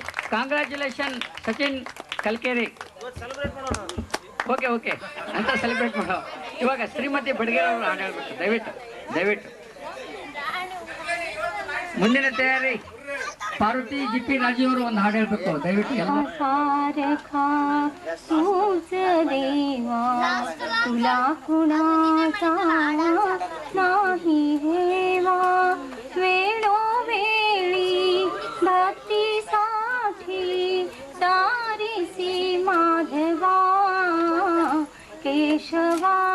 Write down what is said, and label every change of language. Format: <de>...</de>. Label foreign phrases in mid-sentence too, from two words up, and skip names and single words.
<kn>ಕಾಂಗ್ರ್ಯಾಚುಲೇಷನ್ ಸಚಿನ್ ಕಲ್ಕೇರಿ. ಓಕೆ ಅಂತ ಸೆಲೆಬ್ರೇಟ್ ಮಾಡೋ. ಇವಾಗ ಶ್ರೀಮತಿ ಬಡ್ಗೇರ್ ಅವರು ಹಾಡು ಹೇಳ್ಬೇಕು. ದಯವಿಟ್ಟು ಮುಂದಿನ ತಯಾರಿ. ಪಾರ್ವತಿ ಜಿಪಿ ರಾಜಿ ಅವರು ಒಂದು ಹಾಡು ಹೇಳ್ಬೇಕು ದಯವಿಟ್ಟು.</kn> <mr>तुला कुणाचा नाही हेवा, वेळोवेळी भक्तीसाठी तारीसी माधवा, केशवा</mr>